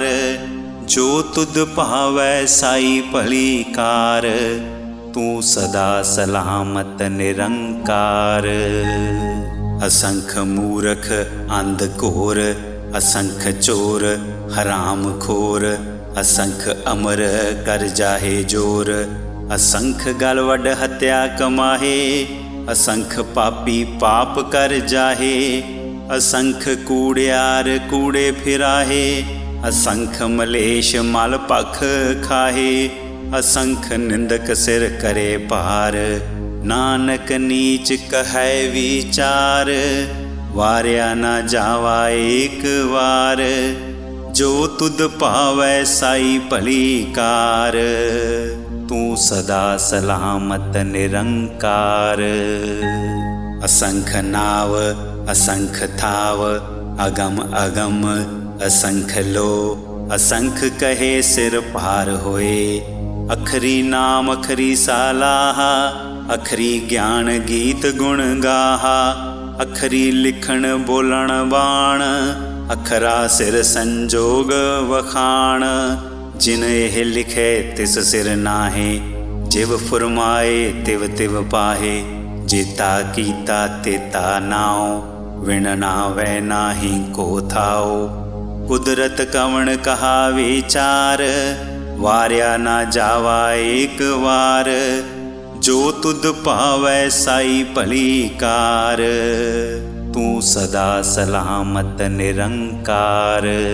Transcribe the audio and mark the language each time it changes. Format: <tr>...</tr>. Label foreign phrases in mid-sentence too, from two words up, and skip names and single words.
<pa>ਜੋ ਤੁਧ ਭਾਵੈ ਸਾਈ ਭਲੀ ਕਾਰ, ਤੂ ਸਦਾ ਸਲਾਮਤ ਨਿਰੰਕਾਰ। ਅਸੰਖ ਮੂਰਖ ਅੰਧ ਘੋਰ, ਅਸੰਖ ਚੋਰ ਹਰਾਮ ਖੋਰ। ਅਸੰਖ ਅਮਰ ਕਰ ਜਾਹੇ ਜੋਰ, ਅਸੰਖ ਗਲ ਵਢ ਹਤਿਆ ਕਮਾਹੇ। ਅਸੰਖ ਪਾਪੀ ਪਾਪ ਕਰ ਜਾਹੇ, ਅਸੰਖ ਕੂੜਿਆਰ ਕੂੜੇ ਫਿਰਾਹੇ। ਅਸੰਖ ਮਲੇਸ਼ ਮਲ ਪਖ ਖਾਹੇ, ਅਸੰਖ ਨਿੰਦਕ ਸਿਰ ਕਰੇ ਪਾਰ। ਨਾਨਕ ਨੀਚ ਕਹੈ ਵਿਚਾਰ, ਵਾਰਿਆ ਨ ਜਾਵਾ ਏਕ ਵਾਰ। ਜੋ ਤੁਧ ਪਾਵੈ ਸਾਈ ਭਲੀ ਕਾਰ, ਤੂ ਸਦਾ ਸਲਾਮਤ ਨਿਰੰਕਾਰ। ਅਸੰਖ ਨਾਵ ਅਸੰਖ ਥਾਵ, ਅਗਮ ਅਗਮ ਅਸੰਖ ਲੋ। ਅਸੰਖ ਕਹੇ ਸਿਰ ਪਾਰ ਹੋਏ, ਅਖਰੀ ਨਾਮ ਅਖਰੀ ਸਾਲਾਹਾ। ਅਖਰੀ ਗਿਆਨ ਗੀਤ ਗੁਣ ਗਾਹਾ, ਅਖਰੀ ਲਿਖਣ ਬੋਲਣ ਬਾਣ। ਅਖਰਾ ਸਿਰ ਸੰਜੋਗ ਵਖਾਣ, ਜਿਨ ਏਹ ਲਿਖੇ ਤਿਸ ਸਿਰ ਨਾਹੇ। ਜਿਵ ਫੁਰਮਾਏ ਤਿਵ ਤਿਵ ਪਾਹੇ, ਜੇਤਾ ਕੀਤਾ ਤੇਤਾ ਨਾਓ। ਵਿਣ ਨਾਵੈ ਨਾਹੀ ਕੋ ਥਾਓ, ਕੁਦਰਤ ਕਵਣ ਕਹਾ ਵਿਚਾਰ। ਵਾਰਿਆ ਨਾ ਜਾਵਾ ਏਕ ਵਾਰ, ਜੋ ਤੁਧ ਪਾਵੈ ਸਾਈ ਭਲੀ ਕਾਰ। ਤੂ ਸਦਾ ਸਲਾਮਤ ਨਿਰੰਕਾਰ।</pa>